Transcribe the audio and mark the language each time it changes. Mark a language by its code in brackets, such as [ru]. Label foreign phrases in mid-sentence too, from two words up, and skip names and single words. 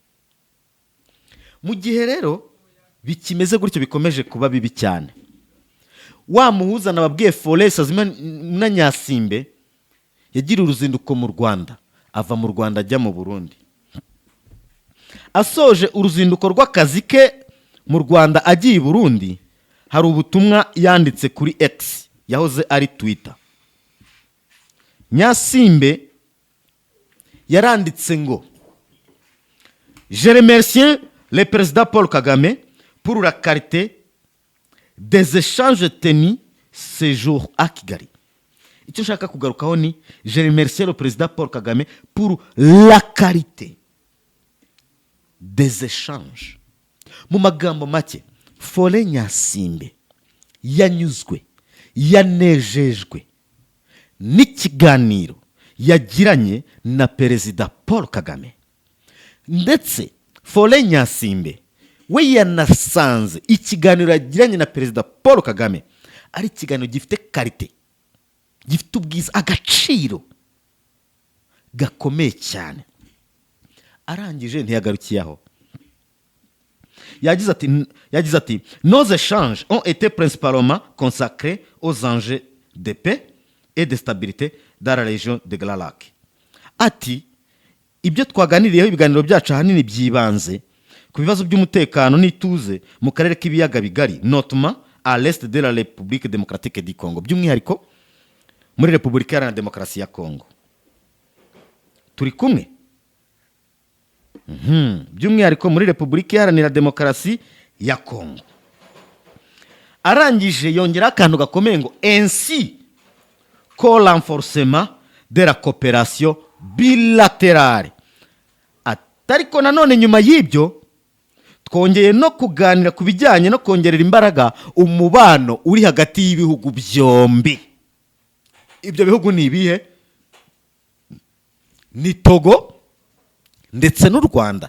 [rw] Mu gihe rero bikimeze gutyo bikomeje kuba bibi cyane, wa muhuza nababwiye Forest Azima na Nyasimbe yagira uruzinduko mu Rwanda, ava mu Rwanda ajya mu Burundi. Asoje uruzinduko rw'akazi ke mu Rwanda agiye i Burundi, hari ubutumwa yanditse kuri X yahoze ari Twitter. Nyasimbe yaranditse ngo [fr] Je remercie le président Paul Kagame pour la qualité des échanges tenus ce jour à Kigali. [rw] Icyo nshaka kugarukaho ni [fr] je remercie le président Paul Kagame pour la qualité des échanges. [rw] Mu magambo make, Fore Nyasimbe yanyuzwe, yanejejwe n'ikiganiro yagiranye na perezida Paul Kagame. Ndetse Fore Nyasimbe we yanasanze ikiganiro yagiranye na perezida Paul Kagame ari ikiganiro gifite karite, gifite ubwiza, agaciro gakomeye cyane. Arangije ntiyagarukiye aho, yagize ati [fr] nos échanges ont été principalement consacrés aux enjeux de paix et de stabilité dans la région de Grand Lac. [rw] Ati ibyo twaganiriyeho ibiganiro byacu ahanini byibanze ku bibazo by'umutekano n'ituze mu karere k'ibiyaga bigari, [fr] notamment à l'est de la République démocratique du Congo, [rw] by'umwihariko muri Repubulika Iharanira Demokarasi ya Congo. turi kumwe. By'umwihariko muri Repubulika Iharanira Demokarasi ya Kongo. Arangije yongera akantu gakomeye ngo [fr] ainsi que renforcement de la coopération bilatérale. [rw] Atariko nanone nyuma y'ibyo twongeye no kuganira ku bijyanye no kongerera imbaraga umubano uri hagati y'ibihugu byombi. Ibyo bihugu ni ibihe? Ni Togo ndetse n'u Rwanda.